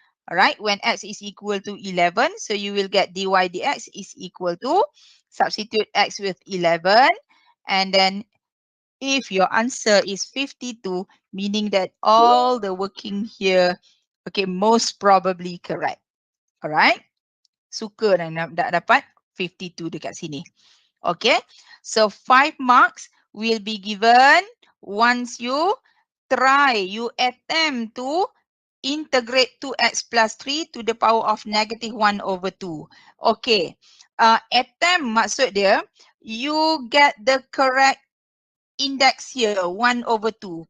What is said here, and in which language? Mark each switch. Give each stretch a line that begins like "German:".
English: Alright, when x is equal to 11, so you will get dy dx is equal to, substitute x with 11 and then if your answer is 52, meaning that all the working here, okay, most probably correct. Alright.
Malay: Suka nak dapat 52 dekat sini. Okay.
English: So 5 marks will be given once you try, you attempt to integrate 2x plus 3 to the power of negative 1 over 2. Okay. Attempt
Malay: maksud dia,
English: you get the correct index here, 1 over 2.